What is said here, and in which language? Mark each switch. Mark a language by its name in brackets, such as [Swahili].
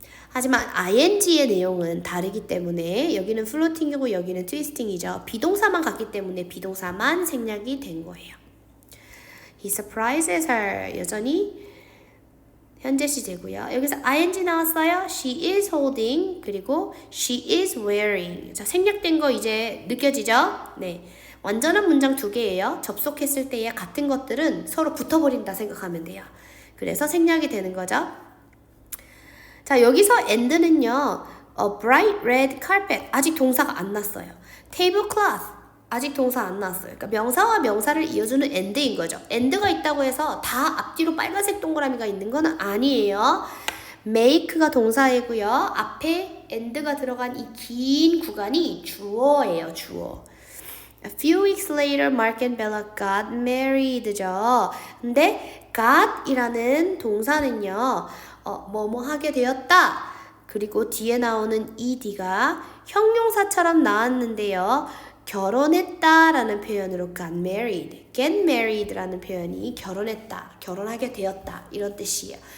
[Korean] 하지만 ing의 내용은 다르기 때문에 여기는 플로팅이고 여기는 트위스팅이죠. 비동사만 같기 때문에 비동사만 생략이 된 거예요. [English] He surprises her. [Korean] 여전히 현재 시제고요. 여기서 ing 나왔어요. [English] She is holding 그리고 she is wearing. [Korean] 자, 생략된 거 이제 느껴지죠? 네. 완전한 문장 두 개예요. 접속했을 때의 같은 것들은 서로 붙어버린다 생각하면 돼요. 그래서 생략이 되는 거죠. 자, 여기서 and는요. bright red carpet. 아직 동사가 안 났어요. tablecloth. 아직 동사 안 나왔어요. 그러니까 명사와 명사를 이어주는 and인 거죠. and가 있다고 해서 다 앞뒤로 빨간색 동그라미가 있는 건 아니에요. make가 동사이고요. 앞에 and가 들어간 이 긴 구간이 주어예요. 주어. [English] A few weeks later, Mark and Bella got married죠. [Korean] 근데 got이라는 동사는요. 뭐뭐 하게 되었다. 그리고 뒤에 나오는 ed가 형용사처럼 나왔는데요. 결혼했다라는 표현으로 got married라는 표현이 결혼했다, 결혼하게 되었다 이런 뜻이에요.